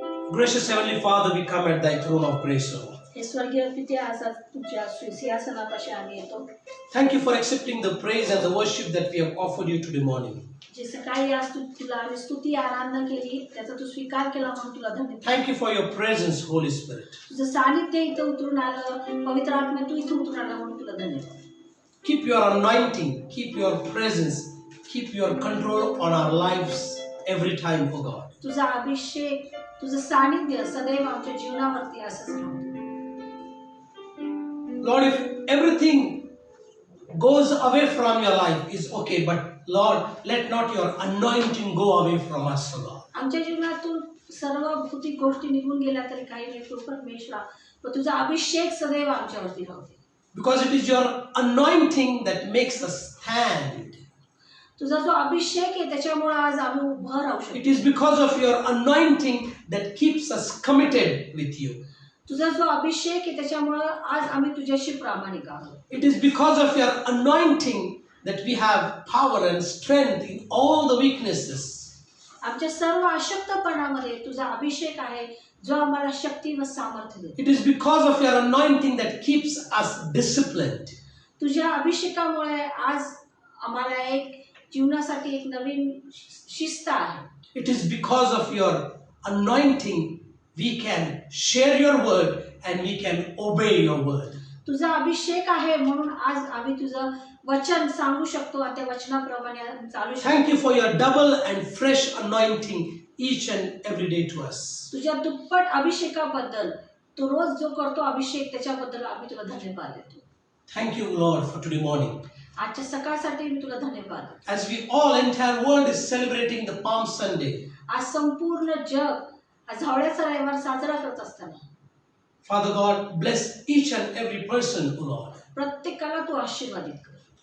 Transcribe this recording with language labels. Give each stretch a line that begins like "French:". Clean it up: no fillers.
English: Gracious Heavenly Father, we come at thy throne of grace, O Lord.
Marathi: हे स्वर्गीय पिते, आज तुझ्या सिंहासनापाशी आम्ही येतो.
English: Thank you for accepting the praise and the worship that we have offered you today morning.
Marathi: जे सकाळी आज तुला आम्ही स्तुती आराधना केली, त्याचा तू स्वीकार केला म्हणून तुला धन्यवाद.
English: Thank you for your presence, Holy Spirit.
Marathi: तुझं सानिध्य इथं उतरून आलं, पवित्र आत्मा तू इथं उतरून आला म्हणून तुला धन्यवाद.
English: Keep your anointing, keep your presence, keep your control on our lives every time, O God.
Marathi: तुझा अभिषेक, तुझं सानिध्य सदैव आमच्या जीवनावरती असंच राहू.
English: Lord, if everything goes away from your life is okay, but Lord, let not your anointing go away from us, O God.
Marathi: आमच्या जीवनातून सर्व भौतिक गोष्टी निघून गेल्या तरी काही नाही, तू परमेश्वरा, पण तुझा अभिषेक सदैव आमच्यावरती राहू दे.
English: Because it is your anointing that makes us stand.
Marathi: तुझा जो अभिषेक आहे त्याच्यामुळे आज आम्ही उभं राहू शकतो.
English: It is because of your anointing that keeps us committed with you.
Marathi: तुझा जो अभिषेक आहे त्याच्यामुळे आज आम्ही तुझ्याशी प्रामाणिक आहोत.
English: It is because of your anointing that we have power and strength in all the weaknesses.
Marathi: आमच्या सर्व अशक्तपणामध्ये तुझा अभिषेक आहे जो आम्हाला शक्ती व सामर्थ्य देतो.
English: It is because of your anointing that keeps us disciplined.
Marathi: तुझ्या अभिषेकामुळे आज आम्हाला एक जीवनासाठी एक नवीन शिस्त आहे.
English: It is because of your anointing we can share your word and we can obey your word.
Marathi: तुझा अभिषेक आहे म्हणून आज आम्ही तुझं वचन सांगू शकतो आणि त्या वचनाप्रमाणे चालू शकतो.
English: Thank you for your double and fresh anointing each and every day to us.
Marathi: तुझ्या दुप्पट अभिषेकाबद्दल, तू रोज जो करतो अभिषेक त्याच्याबद्दल आम्ही तुला धन्यवाद देतो.
English: Thank you, Lord, for today morning.
Marathi: आजच्या सकाळसाठी मी तुला धन्यवाद देतो.
English: As we all, entire world is celebrating the Palm Sunday.
Marathi: आज संपूर्ण जग आज झावळ्याचा रविवार साजरा करत असताना
English: Father God, bless each and every person, O Lord.
Marathi: प्रत्येकाला तू आशीर्वादित कर.